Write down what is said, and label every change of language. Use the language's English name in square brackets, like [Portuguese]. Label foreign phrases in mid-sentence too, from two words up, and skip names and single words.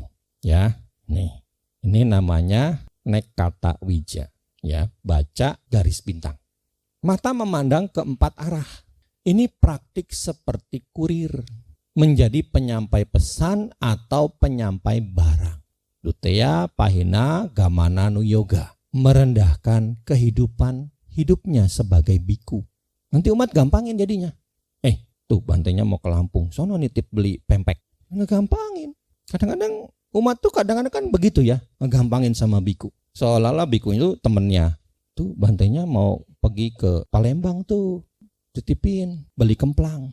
[Indonesian] Ya, ini namanya [Pali] nekata wija. [Indonesian] Ya, baca garis bintang. Mata memandang ke 4 arah. Ini praktik seperti kurir, menjadi penyampai pesan atau penyampai barang. [Pali] Duteya pahina gamana nuyoga, [Indonesian] merendahkan kehidupan hidupnya sebagai biku. Nanti umat gampangin jadinya. Tuh bantenya mau ke Lampung, sono nitip beli pempek. Ngegampangin. Kadang-kadang umat tuh kadang-kadang kan begitu ya, ngegampangin sama biku. Seolah-olah biku itu temennya. Tuh bantenya mau pergi ke Palembang tuh, titipin beli kemplang.